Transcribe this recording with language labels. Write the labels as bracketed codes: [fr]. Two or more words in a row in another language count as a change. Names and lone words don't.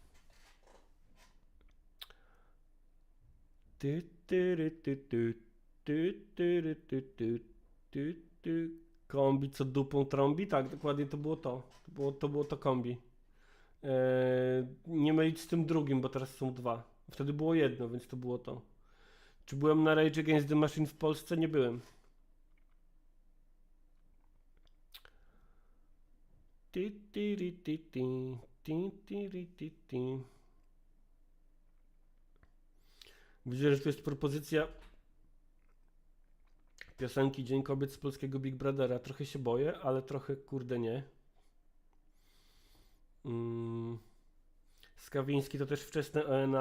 [pl] Ty, tyry, ty, ty, ty, tyry, ty, ty, ty, ty. Kombi, co dupą trąbi? Tak, dokładnie to było to. To było to Kombi. Nie mylić z tym drugim, bo teraz są 2. Wtedy było jedno, więc to było to. Czy byłem na Rage Against the Machine w Polsce? Nie byłem. Ti, tiri, ti, ti, ti, tiri, ti, ti. Widzę, że tu jest propozycja piosenki Dzień Kobiet z polskiego Big Brothera. Trochę się boję, ale trochę kurde nie. Skawiński to też wczesne ONA.